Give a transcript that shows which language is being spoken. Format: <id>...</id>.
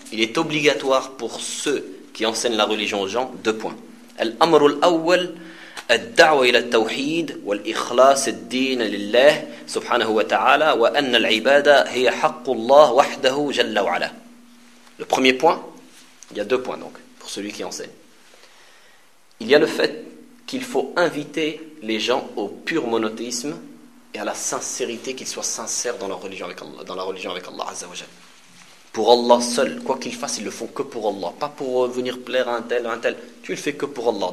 <fr>Il est obligatoire pour ceux qui enseignent la religion aux gens, deux points.</fr> <ar>الأمر الأول الدعوة إلى التوحيد والإخلاص الدين لله سبحانه وتعالى وأن العبادة هي حق الله وحده جل وعلا.</ar> <fr>Le premier point. Il y a deux points donc, pour celui qui enseigne. Il y a le fait qu'il faut inviter les gens au pur monothéisme et à la sincérité, qu'ils soient sincères dans leur religion avec Allah, dans la religion avec Allah Azza wa Jal. Pour Allah seul, quoi qu'ils fassent, ils le font que pour Allah, pas pour venir plaire à un tel ou un tel. Tu le fais que pour Allah.</fr>